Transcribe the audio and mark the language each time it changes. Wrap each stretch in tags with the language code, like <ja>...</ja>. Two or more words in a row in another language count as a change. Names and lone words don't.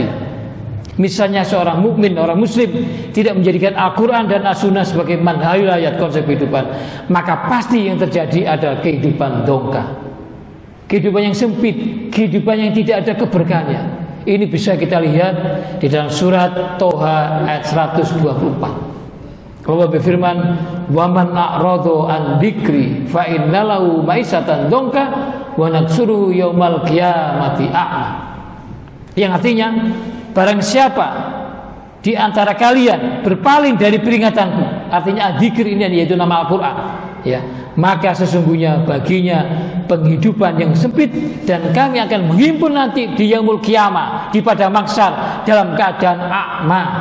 <id>Misalnya seorang mukmin, orang muslim tidak menjadikan Al-Quran dan As-Sunnah sebagai</id> <ar>منهج الحياة,</ar> <id>konsep kehidupan, maka pasti yang terjadi adalah kehidupan dongkah, kehidupan yang sempit, kehidupan yang tidak ada keberkahannya. Ini bisa kita lihat di dalam surat Toha ayat 124. Allah berfirman,</id> <ar>"ومن أعرض عن ذكري فإن له معيشة ضنكا ونحشره يوم القيامة أعمى."</ar> <id>Yang artinya, barang siapa di antara kalian berpaling dari peringatanku, artinya dzikir ini yaitu nama Al-Qur'an, ya, maka sesungguhnya baginya penghidupan yang sempit dan kami akan menghimpun nanti di</id> <ar>يوم القيامة,</ar> <id>di pada mahsyar dalam keadaan a'ma.</id>